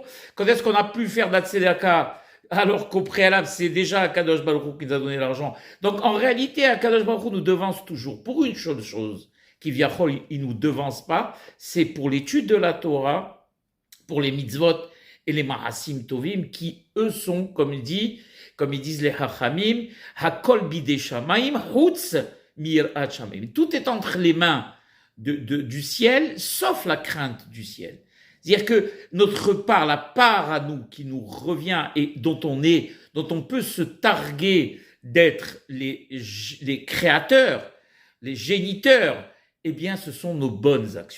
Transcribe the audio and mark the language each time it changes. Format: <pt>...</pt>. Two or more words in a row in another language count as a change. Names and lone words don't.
<fr>Quand est-ce qu'on a pu faire de la tzedaka, alors qu'au préalable, c'est déjà</fr> <he>הקדוש ברוך הוא</he> <fr>qui nous a donné l'argent? Donc, en réalité,</fr> <he>הקדוש ברוך הוא</he> <fr>nous devance toujours pour une seule chose, qui viachol, il nous devance pas, c'est pour l'étude de la Torah, pour les mitzvot et les</fr> <he>מעשים טובים,</he> <fr>qui, eux, sont, comme ils disent les hachamim,</fr> <he>הכל בידי שמים, חוץ מיראת שמים.</he> <fr>Tout est entre les mains du ciel, sauf la crainte du ciel. C'est-à-dire que notre part, la part à nous qui nous revient et dont on peut se targuer d'être les créateurs, les géniteurs, eh bien, ce sont nos bonnes actions.</fr>